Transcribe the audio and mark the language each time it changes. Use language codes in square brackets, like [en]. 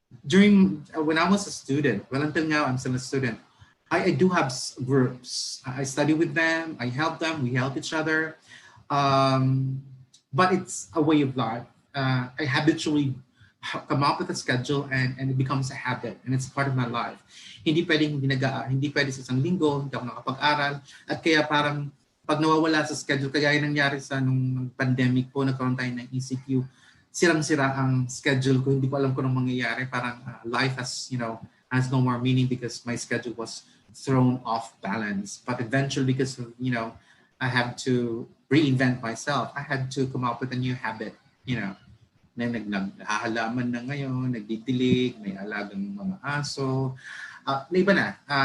[en] When I was a student, well, until now I'm still a student, I do have groups. I study with them, I help them, we help each other. But it's a way of life. I habitually come up with a schedule and it becomes a habit and it's part of my life. [tl] Hindi pwede sa isang linggo, hindi ako nakapag-aral. At kaya parang pag nawawala sa schedule, kaya yung nangyari sa nung pandemic po, nagkaroon tayo ng ECQ, sirang-sira ang schedule ko. Hindi ko alam kung anong mangyayari. [en] Parang life has no more meaning because my schedule was thrown off balance. But eventually, because I have to reinvent myself, I had to come up with a new habit, [tl] naghahalaman na ngayon, nagdidilig, may alagang mga aso. Iba na.